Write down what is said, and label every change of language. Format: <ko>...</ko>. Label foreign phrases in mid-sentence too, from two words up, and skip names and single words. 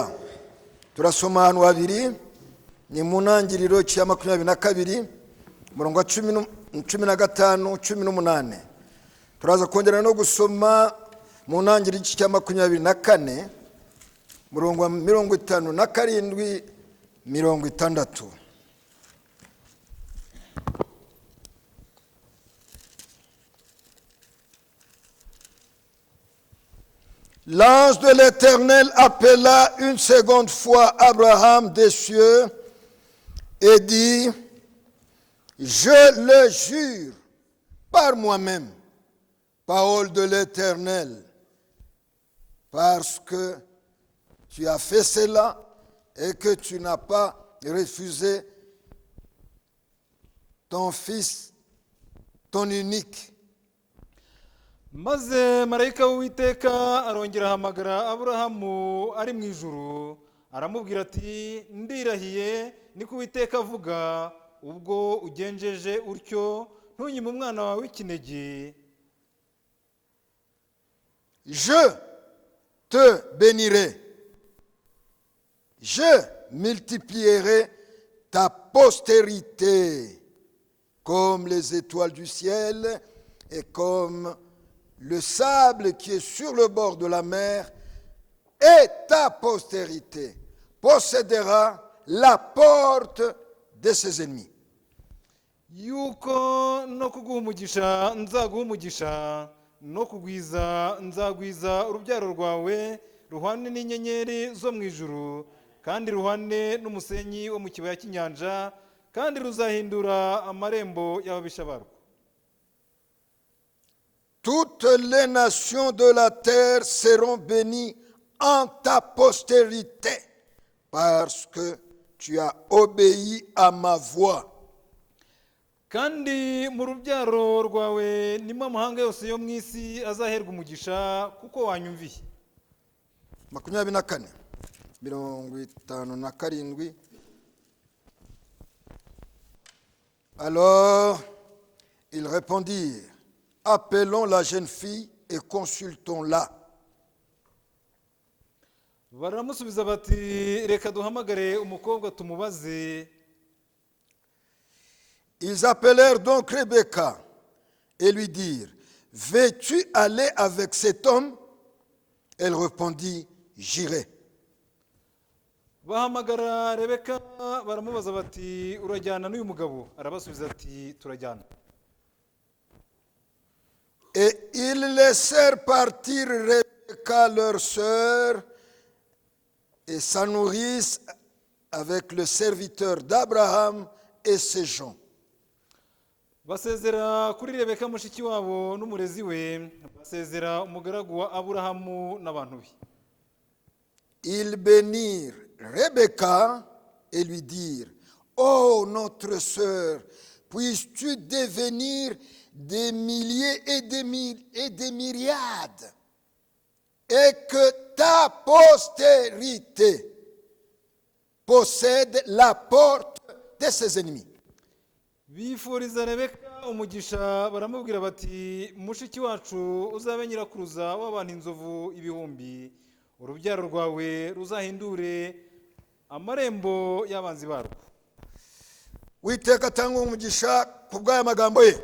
<rw>Turasoma ahantu habiri, ni mu ntangiriro cya 22 umurongo wa 15, 18. Turaza kongera no gusoma mu ntangiriro cya 24 umurongo wa 57, 60.</rw> <fr>L'ange de l'Éternel appela une seconde fois Abraham des cieux et dit, je le jure par moi-même, parole de l'Éternel, parce que tu as fait cela et que tu n'as pas refusé ton fils, ton unique.</fr> <rw>Maze marayika w'Uwiteka arongera ahamagara Aburahamu ari mu ijuru, aramubwira ati, ndirahiye niko Uwiteka avuga, ubwo ugenjeje utyo ntunyime umwana wawe w'ikinege.</rw> <fr>Je te bénirai, je multiplierai ta postérité comme les étoiles du ciel et comme le sable qui est sur le bord de la mer, et ta postérité possédera la porte de ses ennemis.</fr> <rw>Yuko no kuguha umugisha nzaguha umugisha, no kugwiza nzagwiza urubyaro rwawe ruhwane n'inyenyeri zo mu ijuru, kandi ruhwane n'umusenyi wo mu kibaya cy'inyanja, kandi ruzahindura amarembo y'ababisha barwo.</rw> <fr>Toutes les nations de la terre seront bénies en ta postérité, parce que tu as obéi à ma voix.</fr> <rw>Kandi mu rubyaro rwawe nimo amahanga yose yo mu isi azaherwa umugisha kuko wanyumviye. 24, 57.</rw> <fr>Alors ils répondirent, appelons la jeune fille et consultons-la.</fr> <rw>Baramusubiza bati, reka duhamagare umukobwa tumubaze.</rw> <fr>Ils appelèrent donc Rebecca et lui dirent, veux-tu aller avec cet homme? Elle répondit, j'irai.</fr> <rw>Bahamagara Rebeka baramubaza bati, urajyana n'uyu mugabo? Arabasubiza ati, turajyana.</rw> <fr>Et ils laissèrent partir Rebecca, leur sœur, et sa nourrice avec le serviteur d'Abraham et ses gens.</fr> <rw>Basezera kuri Rebeka mushiki wabo n'umurezi we, basezera umugaragu wa Aburahamu n'abantu be.</rw> <fr>Ils bénirent Rebecca et lui dirent, ô notre sœur, puisses-tu devenir des milliers et des myriades, et que ta postérité possède la porte de ses ennemis.</fr> <rw>Bifuriza Rebeka umugisha, baramubwira bati, mushiki wacu uzabe nyirakuruza w'abantu inzovu ibihumbi, urubyaro rwawe ruzahindure amarembo y'abanzi barwo. Uwiteka atanga umugisha ku bw'aya magambo ye.</rw>